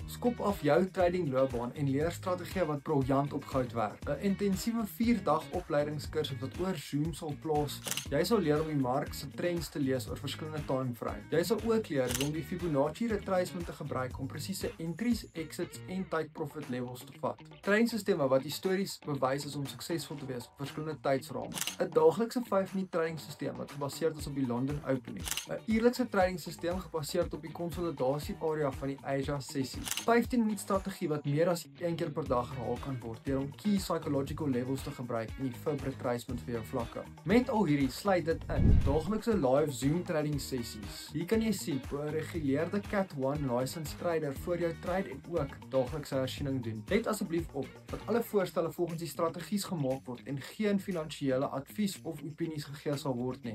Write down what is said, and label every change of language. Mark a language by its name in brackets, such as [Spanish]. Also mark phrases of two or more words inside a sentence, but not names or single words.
[Afrikaans] Skop af jou trading loopbaan en leer strategieë wat briljant op goud werk. 'n Intensiewe 4-dag opleidingskursus wat oor Zoom sal plaasvind. Jy sal leer om die mark se trends te lees oor verskillende timeframes. Jy sal ook leer hoe om die Fibonacci retracement te gebruik om presiese [English] entries, exits [Afrikaans] en [English] take profit levels [Afrikaans] te vat. Tradingstelsels wat histories bewys is om suksesvol te wees op verskillende tydsrame. 'n Daaglikse 5-minuut tradingstelsel wat gebaseerd is op die London Opening. 'n uurlikse tradingstelsel gebaseerd op die konsolidasie area van die Asia sessie. 15-minuut strategie wat meer as 1 keer per dag herhaal kan word deur om [English] key psychological levels [Afrikaans] te gebruik en die Fib retracement vir jou vlakke. Met al hierdie sluit dit in daaglikse live Zoom trading sessies. Hier kan jy sien hoe 'n reguleerde [English] Cat 1 license trader [Afrikaans] vir jou trade en ook daaglikse hersiening doen. Let asseblief op dat alle voorstelle volgens die strategies gemaak word en geen finansiële advies of opinies gegee sal word nie.